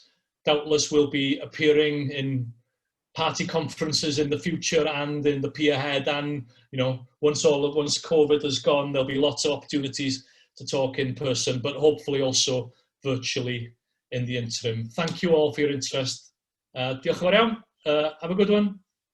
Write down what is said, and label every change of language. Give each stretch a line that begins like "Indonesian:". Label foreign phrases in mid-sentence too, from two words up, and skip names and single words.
English: Doubtless we'll be appearing in party conferences in the future and in the Peerhead, and once COVID has gone, there'll be lots of opportunities to talk in person, but hopefully also virtually in the interim. Thank you all for your interest.
Welsh: Diolch yn fawr iawn.
English: Have a good one.